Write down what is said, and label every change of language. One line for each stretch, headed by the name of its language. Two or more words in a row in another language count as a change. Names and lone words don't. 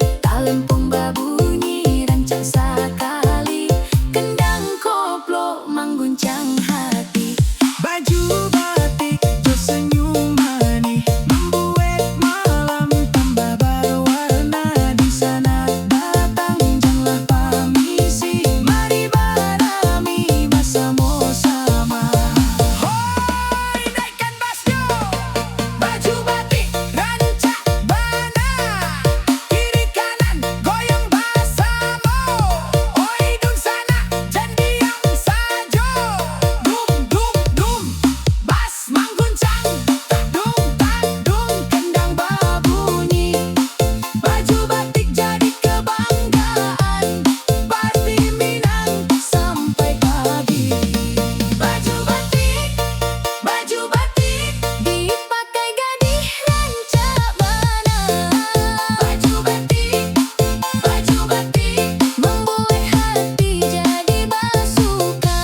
Indonesian: Talempong babunyi rancak sekali, kendang koplo mengguncang hati. Baju batik jo senyum manis, membuat malam tambah berwarna. Di sana datang janganlah permisi, mari barami bersama-sama. Hoi, naikkan basnya. Baju batik
Minangkabau: rancak bana,
Indonesian: kiri kanan goyang bersama. Oi dun sana jangan diam saja. Dum dum dum, bas mengguncang. Dum tak dum, kendang berbunyi. Baju batik jadi kebanggaan, Party Minang sampai pagi. Baju batik dipakai gadis
Minangkabau: rancak bana.
Indonesian: Baju batik membuat hati jadi basuka.